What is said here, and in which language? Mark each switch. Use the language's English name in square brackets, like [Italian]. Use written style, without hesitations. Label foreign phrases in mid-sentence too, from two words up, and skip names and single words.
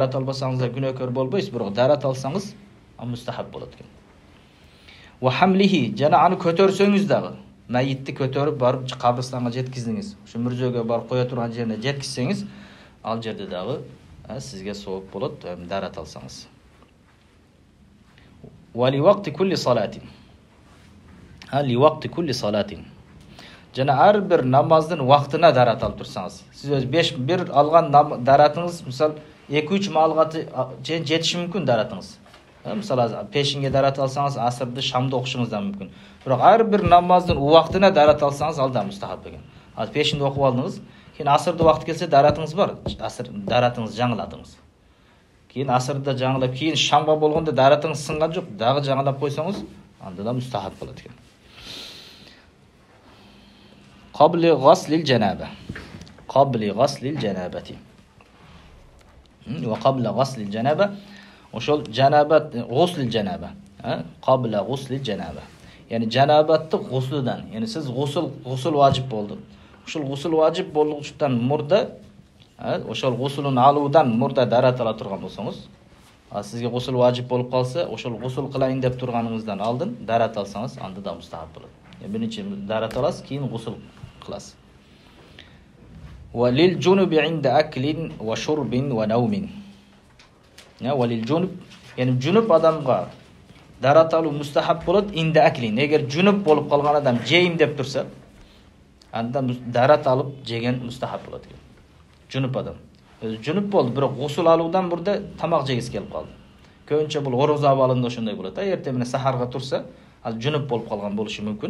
[Kyrgyz] Дарат албасаңыз да күнөөкөр болбойсуз, бирок дарат алсаңыз ал мустахаб болот экен. [Arabic] وحمله, [Kyrgyz] жана аны көтөрсөңүз дагы, мәйитти көтөрүп барып кабырстанга жеткиздиңиз. Ошо мүрзөгө барып кое турган жерине жеткизсеңиз, ал жерде дагы сизге сооп болот, дарат алсаңыз. [Arabic] ولوقت كل صلاة. لوقت كل صلاة. [Kyrgyz] Жана ар бир намаздын вактына дарат алып турсаңыз. Сиз өз 5 алган даратыңыз, мисал 2-3 маалгаты жетиши мүмкүн даратыңыз. Мисалы пешинге дарат алсаңыз, асырды шамды окушуңуз да мүмкүн. Бирок ар бир намаздын убактына дарат алсаңыз, ал да мустахаб экен. Ал пешинде окуп алдыңыз, кийин асырды убакыт келсе даратыңыз бар, даратыңыз жаңыладыңыз. Кийин асырда жаңылап, кийин шамга болгондо даратыңыз сынган жок, дагы жаңылап койсоңуз, анда да мустахаб болот экен. [Arabic] قبل غسل الجنابة. قبل غسل الجنابة. وقبل غسل الجنابة. [Kyrgyz] Ошол жанабат, [Arabic] غسل الجنابة. قبل غسل الجنابة. [Kyrgyz] Yani janabatты гуслудан, yani siz гусул важип болду. Ошол гусул важип болгучтан мурда, ошол гусулун алуудан мурда дарат ала турган болсоңуз, сизге гусул важип болуп калса, ошол гусул кылайын деп турганыңыздан алдын дарат алсаңыз, анда да мустахаб болот. Биринчи дарат аласыз, кийин гусул кыласыз. [Arabic] وللجنب عند أكل وشرب ونوم. وللجنب, [Kyrgyz] yani junub adamga дарат алуу мустахаб болот [Arabic] عند أكل. [Kyrgyz] Эгер junub болуп калган адам жейм деп турса, анда дарат алып жеген мустахаб болот экен. Junub адам. Junub болду, бирок гусул алуудан мурда тамак жегиси келип калды. Көбүнчө бул ороза абалында ошондой болот. Эртең менен сахарга турса, ал junub болуп калган болушу мүмкүн.